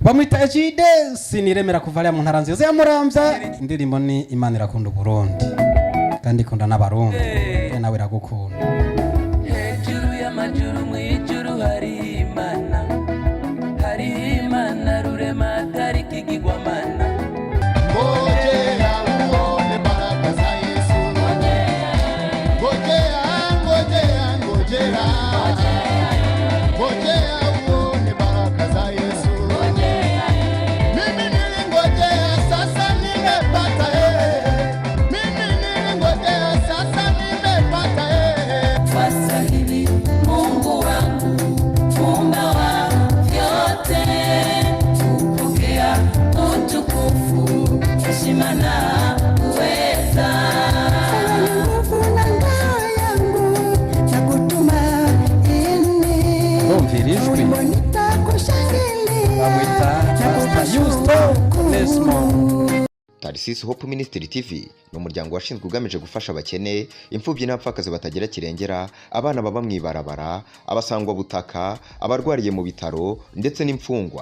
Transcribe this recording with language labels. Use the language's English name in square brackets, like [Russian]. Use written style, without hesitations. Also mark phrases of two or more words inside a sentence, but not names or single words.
[Rundi] bamwita Ejide siniremera kuva mu ntara nziza ya Muramvya. Indirimbo ni Imana irakunda Burundi kandi ikunda n'abarundi nawe iragukunda. Hejuru y'amajuru mwijuru hari Imana rurema tariki igigwamana. [Swahili] Ngojea uone baraka za Yesu. Ngojea uone baraka za Yesu. Mimi nilingojea sasa nimepata Mimi nilingojea sasa nimepata Sasa hivi Mungu wangu muumba wa vyote, kupokea utukufu, heshima na uweza. [Rundi] Umvirijwe bamwita Pastor Yusto Nesmo. Tarsis Hope Ministry TV ni umuryango washinzwe ugamije gufasha abakene, imfubyi n'abapfakazi batagira kirengera, abana baba mwibarabara, abasangwa butaka, abarwariye mu bitaro ndetse n'imfungwa.